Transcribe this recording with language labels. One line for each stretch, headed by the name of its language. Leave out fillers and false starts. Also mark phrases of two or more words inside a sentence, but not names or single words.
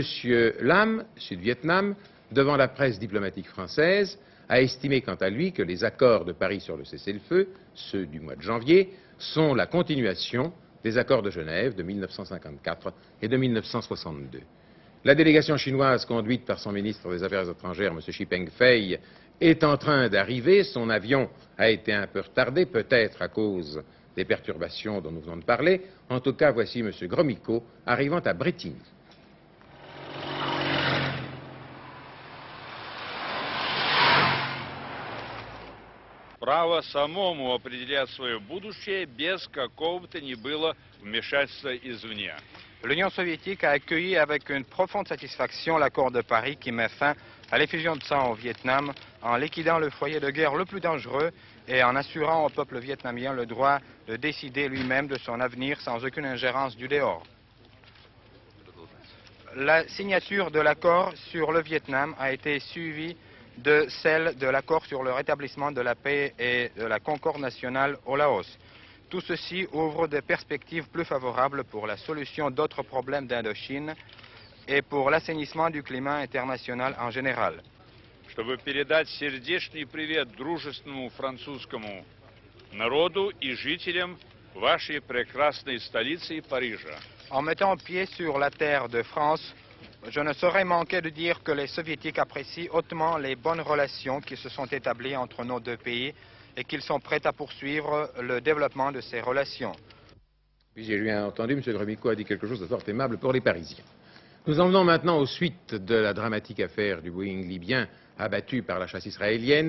French: Lam, Sud-Vietnam, devant la presse diplomatique française, a estimé quant à lui que les accords de Paris sur le cessez-le-feu, ceux du mois de janvier, sont la continuation des accords de Genève de 1954 et de 1962. La délégation chinoise conduite par son ministre des Affaires étrangères, M. Xi Pengfei, est en train d'arriver. Son avion a été un peu retardé, peut-être à cause des perturbations dont nous venons de parler. En tout cas, voici M. Gromyko arrivant à Bretigny.
Russian: Право самому определять свое будущее без какого-то ни было вмешательства извне.
French: L'Union soviétique a accueilli avec une profonde satisfaction l'accord de Paris qui met fin à l'effusion de sang au Vietnam en liquidant le foyer de guerre le plus dangereux et en assurant au peuple vietnamien le droit de décider lui-même de son avenir sans aucune ingérence du dehors. La signature de l'accord sur le Vietnam a été suivie de celle de l'accord sur le rétablissement de la paix et de la concorde nationale au Laos. Tout ceci ouvre des perspectives plus favorables pour la solution d'autres problèmes d'Indochine et pour l'assainissement du climat international en général.
Russian: Чтобы передать сердечный привет дружественному французскому народу и жителям вашей прекрасной столицы Парижа.
French: En mettant pied sur la terre de France, je ne saurais manquer de dire que les soviétiques apprécient hautement les bonnes relations qui se sont établies entre nos deux pays et qu'ils sont prêts à poursuivre le développement de ces relations. Puis j'ai bien entendu, M. Gromyko a dit quelque chose de fort aimable pour les Parisiens. Nous en venons maintenant aux suites de la dramatique affaire du Boeing libyen abattu par la chasse israélienne.